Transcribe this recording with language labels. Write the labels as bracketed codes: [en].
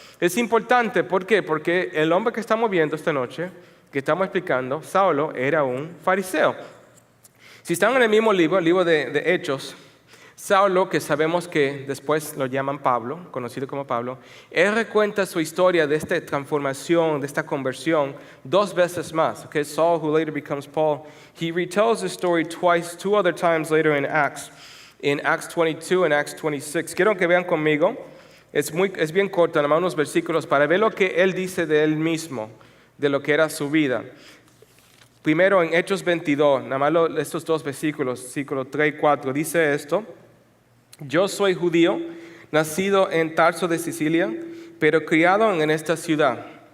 [es] Es importante, ¿por qué? Porque el hombre que estamos viendo esta noche, que estamos explicando, Saulo, era un fariseo. Si están en el mismo libro, el libro de Hechos, Saulo, que sabemos que después lo llaman Pablo, conocido como Pablo, él recuenta su historia de esta transformación, de esta conversión, 2 veces más. [en] Okay? Saul, who later becomes Paul, he retells the story twice, 2 other times later in Acts 22 and Acts 26. [es] Quiero que vean conmigo, es bien corto, nada más unos versículos, para ver lo que él dice de él mismo, de lo que era su vida. Primero en Hechos 22, nada más estos 2 versículos, versículos 3 y 4, dice esto: yo soy judío, nacido en Tarso de Sicilia, pero criado en esta ciudad.